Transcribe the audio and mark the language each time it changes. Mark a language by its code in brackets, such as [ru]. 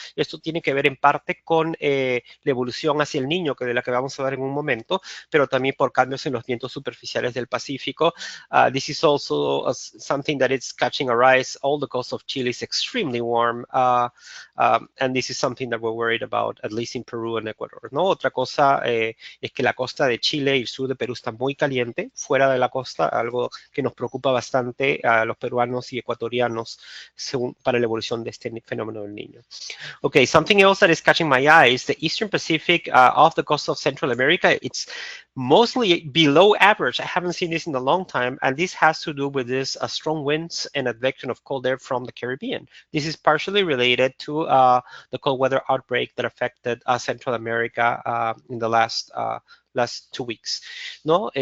[es] Esto tiene que ver en parte con la evolución hacia el Niño, de la que vamos a ver en un momento, pero también por cambios en los vientos superficiales del Pacífico. [en] This is also something that is catching a rise. All the coast of Chile is extremely warm, and this is something that we're worried about, at least in Peru and Ecuador, [es] ¿no? Otra cosa es que la costa de Chile y el sur de Perú está muy caliente. Fuera de la costa, algo que nos preocupa bastante a los peruanos y ecuatorianos para la evolución de este fenómeno del Niño. [en] Okay, something else that is catching my eye is the Eastern Pacific off the coast of Central America. It's mostly below average. I haven't seen this in a long time, and this has to do with this strong winds and advection of cold air from the Caribbean. This is partially related to the cold weather outbreak that affected Central America in the last 2 weeks, [es] ¿no?